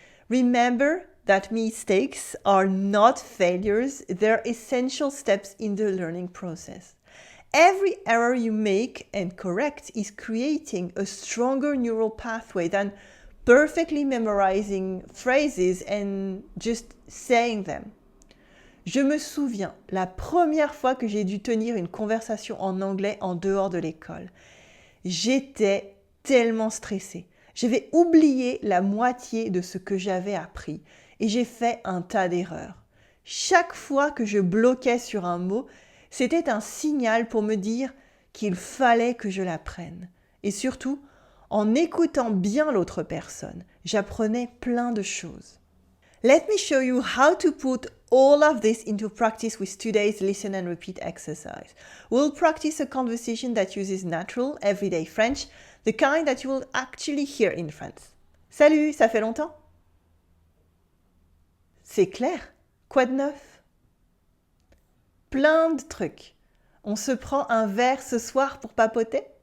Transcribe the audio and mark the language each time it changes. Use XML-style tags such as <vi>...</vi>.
<en>Remember that mistakes are not failures, they're essential steps in the learning process. Every error you make and correct is creating a stronger neural pathway than perfectly memorizing phrases and just saying them.</en> <fr>Je me souviens la première fois que j'ai dû tenir une conversation en anglais en dehors de l'école. J'étais tellement stressée. J'avais oublié la moitié de ce que j'avais appris et j'ai fait un tas d'erreurs. Chaque fois que je bloquais sur un mot, c'était un signal pour me dire qu'il fallait que je l'apprenne. Et surtout, en écoutant bien l'autre personne, j'apprenais plein de choses.</fr> <en>Let me show you how to put all of this into practice with today's listen and repeat exercise. We'll practice a conversation that uses natural, everyday French, the kind that you will actually hear in France.</en> <fr>Salut, ça fait longtemps? C'est clair? Quoi de neuf? Plein de trucs. On se prend un verre ce soir pour papoter?</fr>